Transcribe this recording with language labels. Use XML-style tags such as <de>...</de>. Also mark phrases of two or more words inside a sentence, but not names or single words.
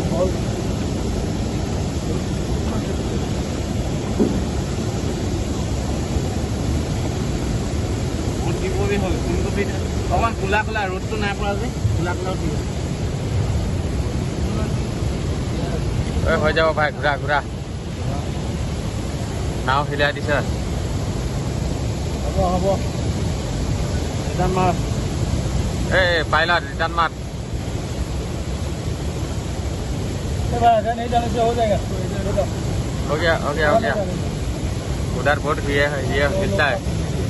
<as>অকমান কোলা কোলা ৰ'দটো নাই পৰা যে কোলা কোলা হৈ যাব ভাই, ঘূৰা ঘূৰা। নাও হিলাই দিছে। হ'ব হ'ব ৰিটাৰ্ণ মাৰ। এই পাইলট ৰিটাৰ্ণ মাৰ।</as> <hi>नहीं जाने से हो जाएगा। हो गया उधर बोट भी है, ये मिलता है।</hi>